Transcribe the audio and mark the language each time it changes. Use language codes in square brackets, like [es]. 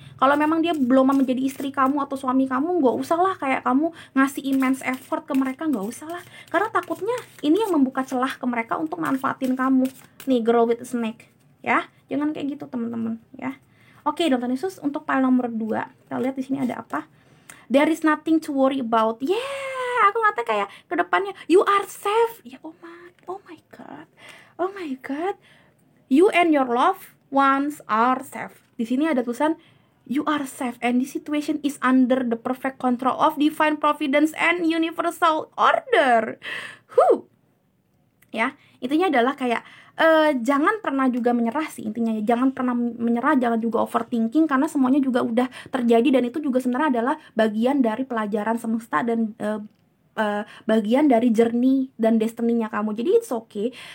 [id] Kalau memang dia belum menjadi istri kamu atau suami kamu, nggak usah lah kayak kamu ngasih [en] immense effort [id] ke mereka, nggak usah lah. Karena takutnya ini yang membuka celah ke mereka untuk manfaatin kamu. Nih, [en] girl with a snake [id] ya. Jangan kayak gitu teman-teman ya. Oke, Dokter Yesus, untuk file nomor 2, kita lihat di sini ada apa. [en] There is nothing to worry about. [id] Aku ngata kayak ke depannya [en] you are safe. Ya oh my god. Oh my god. You and your loved ones are safe. [id] Di sini ada tulisan [en] you are safe and this situation is under the perfect control of divine providence and universal order. [id] Ya, intinya adalah kayak jangan pernah juga menyerah sih intinya. Jangan pernah menyerah, jangan juga overthinking, karena semuanya juga udah terjadi dan itu juga sebenarnya adalah bagian dari pelajaran semesta dan bagian dari journey dan destiny-nya kamu. Jadi [en] it's okay.